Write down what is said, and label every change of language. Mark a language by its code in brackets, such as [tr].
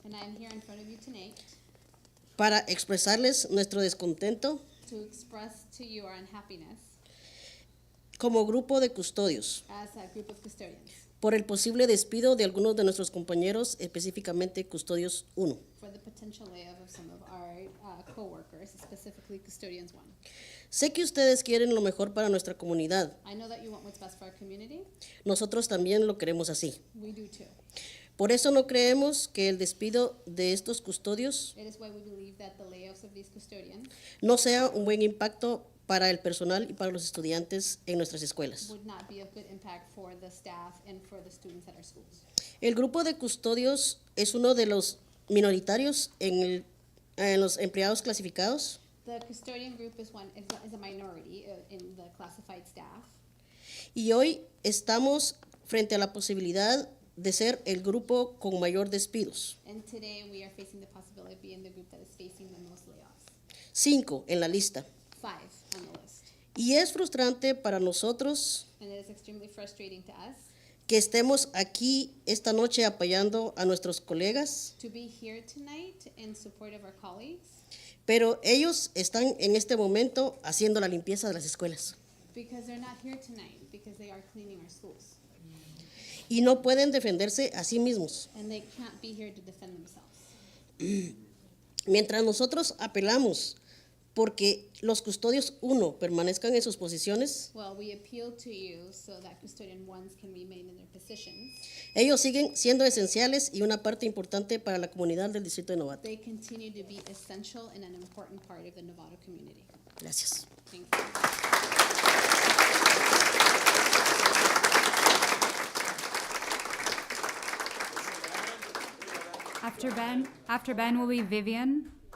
[en] And I'm here in front of you tonight [es] para expresarles nuestro descontento [en] to express to you our unhappiness [es] como grupo de custodios [en] as a group of custodians [es] por el posible despido de algunos de nuestros compañeros, específicamente custodios 1. [en] for the potential layoff of some of our co-workers, specifically custodians 1. [es] Sé que ustedes quieren lo mejor para nuestra comunidad. [en] I know that you want what's best for our community. [es] Nosotros también lo queremos así. [en] We do too. [es] Por eso no creemos que el despido de estos custodios [en] It is why we believe that the layoffs of these custodians [es] no sea un buen impacto para el personal y para los estudiantes en nuestras escuelas. [en] would not be of good impact for the staff and for the students at our schools. [es] El grupo de custodios es uno de los minoritarios en los empleados clasificados [en] The custodian group is a minority in the classified staff. [es] y hoy estamos frente a la posibilidad de ser el grupo con mayor despidos. [en] And today we are facing the possibility of being the group that is facing the most layoffs. [es] 5 en la lista. [en] 5 on the list. [es] Y es frustrante para nosotros [en] And it is extremely frustrating to us [es] que estemos aquí esta noche apoyando a nuestros colegas, [en] to be here tonight in support of our colleagues [es] pero ellos están en este momento haciendo la limpieza de las escuelas [en] because they're not here tonight because they are cleaning our schools. [es] y no pueden defenderse a sí mismos. [en] And they can't be here to defend themselves. [es] Mientras nosotros apelamos porque los custodios 1 permanezcan en sus posiciones, [en] Well, we appeal to you so that custodian ones can remain in their positions. [es] ellos siguen siendo esenciales y una parte importante para la comunidad del distrito de Novato. [en] They continue to be essential and an important part of the Novato community. [es] Gracias. [en] Thank you. After Ben will be Vivian.